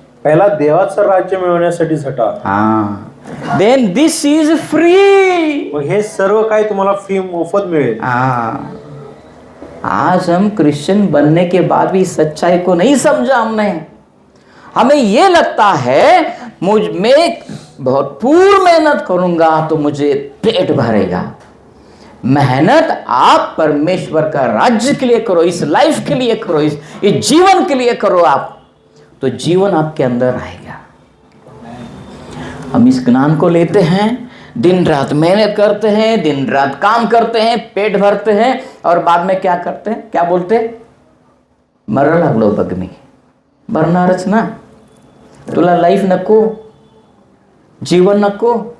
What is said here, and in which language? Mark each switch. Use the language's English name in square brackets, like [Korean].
[Marathi] पहिला देवाचं राज्य मिळवण्यासाठी झटा, [English] हाँ, then this is free. [Marathi] मग हे सर्व काही तुम्हाला फ्री मोफत मिळेल। [Hindi] हाँ, आज हम क्रिश्चियन बनने के बाद भी सच्चाई को नहीं समझा हमने। हमें ये लगता है मैं भरपूर मेहनत करूंगा तो मुझे पेट भरेगा। मेहनत आप परमेश्वर का राज्य के लिए करो, इस लाइफ के लिए करो, इस जीवन के लिए करो आप, तो जीवन आपके अंदर आएगा। हम इस ज्ञान को लेते हैं, दिन रात मेहनत करते हैं, दिन रात काम करते हैं, पेट भरते हैं और बाद में क्या करते हैं? क्या बोलते हैं? [Marathi] मरण लागलो बघ मी, मरणारच ना, तुला लाइफ नको, जीवन नको।